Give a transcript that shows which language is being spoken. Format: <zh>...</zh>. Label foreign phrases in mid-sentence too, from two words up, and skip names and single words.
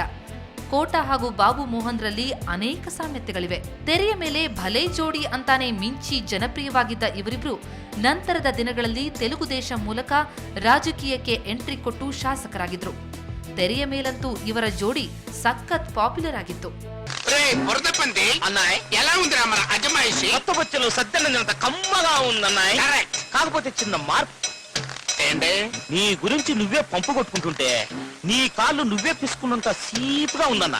<kn>ಕೋಟಾ ಹಾಗೂ ಬಾಬು ಮೋಹನ್ರಲ್ಲಿ ಅನೇಕ ಸಾಮ್ಯತೆಗಳಿವೆ. ತೆರೆಯ ಮೇಲೆ ಭಲೇ ಜೋಡಿ ಅಂತಾನೆ ಮಿಂಚಿ ಜನಪ್ರಿಯವಾಗಿದ್ದ ಇವರಿಬ್ರು ನಂತರದ ದಿನಗಳಲ್ಲಿ ತೆಲುಗು ದೇಶ ಮೂಲಕ ರಾಜಕೀಯಕ್ಕೆ ಎಂಟ್ರಿ ಕೊಟ್ಟು ಶಾಸಕರಾಗಿದ್ರು. ತೆರೆಯ ಮೇಲಂತೂ ಇವರ ಜೋಡಿ సక్కత్ పాపులర్ ಆಗಿತ್ತು.</kn> <te>రే బురద పంది అన్నాయ్ ఎలా ఉందిరా మన అజమాయిషి? కొత్త బొచ్చలు సద్దనంత కమ్మగా ఉందన్నాయ్. కాకపోతే చిన్న మార్పు ఏంటి? నీ గురించి నువ్వే పంపు కొట్టుకుంటుంటే నీ కాళ్ళు నువ్వే పిసుకున్నంత సీపుగా ఉందన్నా.</te>